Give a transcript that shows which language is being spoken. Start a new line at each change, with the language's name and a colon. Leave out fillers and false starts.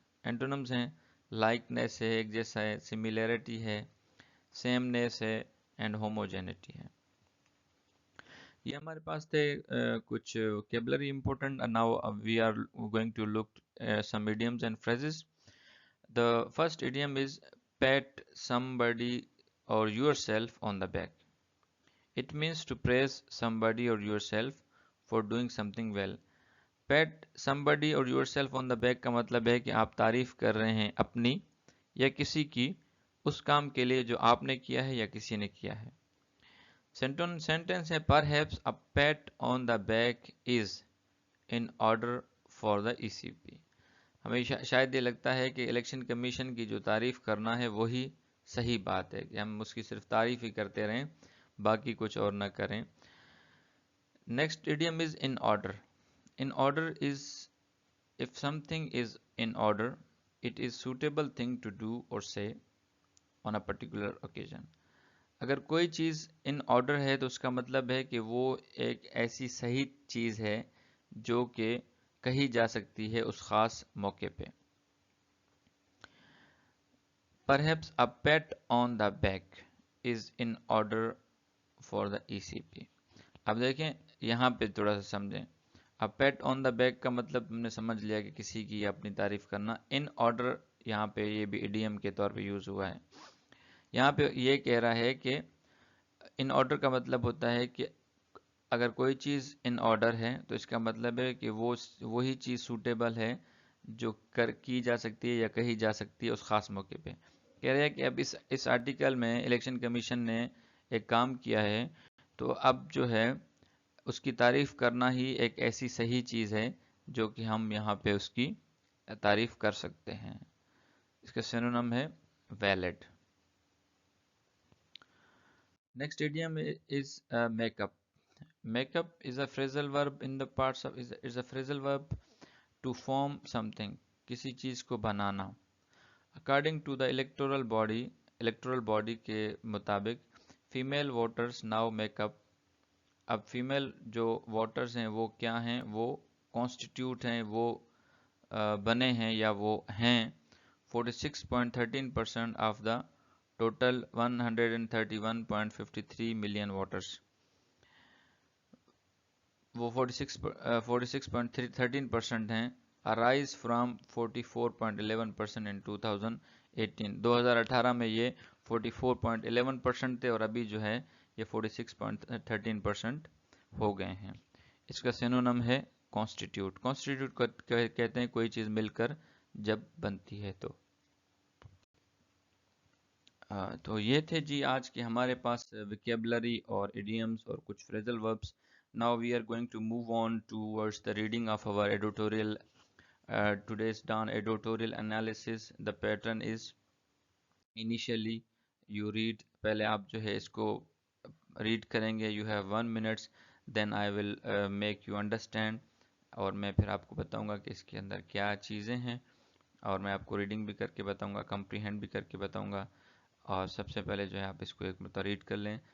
Urdu: اینٹونمز ہیں لائکنیس ہے، ایک جیسا ہے، سملیرٹی ہے، سیمنیس ہے، اینڈ ہوموجینٹی ہے. یہ ہمارے پاس تھے کچھ vocabulary important.
English: Now we are going to look some idioms and phrases. The first idiom is pat somebody or yourself on the back. It means to praise somebody or yourself for doing something well. Pat somebody or yourself on the back
Urdu: کا مطلب ہے کہ آپ تعریف کر رہے ہیں اپنی یا کسی کی اس کام کے لیے جو آپ نے کیا ہے یا کسی نے کیا ہے. سینٹینس ہے
English: perhaps a pat on the back is in order for the ECP.
Urdu: ہمیں شاید یہ لگتا ہے کہ الیکشن کمیشن کی جو تعریف کرنا ہے وہی صحیح بات ہے کہ ہم اس کی صرف تعریف ہی کرتے رہیں، باقی کچھ اور نہ کریں.
English: Next idiom is in order. In order is if something is in order it is suitable thing to do or say on a particular occasion.
Urdu: اگر کوئی چیز ان آرڈر ہے تو اس کا مطلب ہے کہ وہ ایک ایسی صحیح چیز ہے جو کہ کہی جا سکتی ہے اس خاص موقع پہ.
English: Perhaps a pat on the back is in order for the ECP.
Urdu: اب دیکھیں یہاں پہ تھوڑا سا سمجھیں. اب پیٹ آن دا بیک کا مطلب ہم نے سمجھ لیا کہ کسی کی اپنی تعریف کرنا. ان آرڈر یہاں پہ یہ بھی ایڈیم کے طور پہ یوز ہوا ہے. یہاں پہ یہ کہہ رہا ہے کہ ان آرڈر کا مطلب ہوتا ہے کہ اگر کوئی چیز ان آرڈر ہے تو اس کا مطلب ہے کہ وہی چیز سوٹیبل ہے جو کی جا سکتی ہے یا کہی جا سکتی ہے اس خاص موقع پہ. کہہ رہے ہیں کہ اب اس آرٹیکل میں الیکشن کمیشن نے ایک کام کیا ہے تو اب جو ہے اس کی تعریف کرنا ہی ایک ایسی صحیح چیز ہے جو کہ ہم یہاں پہ اس کی تعریف کر سکتے ہیں. اس کا سینونم ہے valid.
English: Next idiom is make up. Make up is a phrasal verb in the parts of is a phrasal verb to form something.
Urdu: کسی چیز کو بنانا.
English: According to the electoral body
Urdu: کے مطابق
English: female voters now make up.
Urdu: اب female جو voters ہیں وہ کیا ہیں؟ وہ کانسٹیٹیوٹ ہیں، وہ بنے ہیں یا وہ ہیں 46.13% of the total 131.53 million voters. وہ 46.13% ہیں.
English: Rise from 44.11% in 2018.
Urdu: 2018 میں یہ 44.11% تھے اور ابھی جو ہے یہ 46.13% ہو گئے ہیں. اس کا سینونم ہے کانسٹیٹیوٹ. کانسٹیٹیوٹ کو کہتے ہیں کوئی چیز مل کر جب بنتی ہے تو. تو یہ تھے جی آج کے ہمارے پاس ویکیبلری اور ایڈیمز اور کچھ فریزل verbs.
English: Now we are going to move on towards the reading of our editorial. Today's Dawn editorial analysis. The pattern is initially you read.
Urdu: پہلے آپ جو ہے اس کو read کریں گے.
English: You have 1 minute. Then I will make you understand.
Urdu: اور میں پھر آپ کو بتاؤں گا کہ اس کے اندر کیا چیزیں ہیں اور میں آپ کو ریڈنگ بھی کر کے بتاؤں گا، کمپریہینڈ بھی کر کے بتاؤں گا. اور سب سے پہلے جو ہے آپ اس کو ایک مرتبہ ریڈ کر لیں.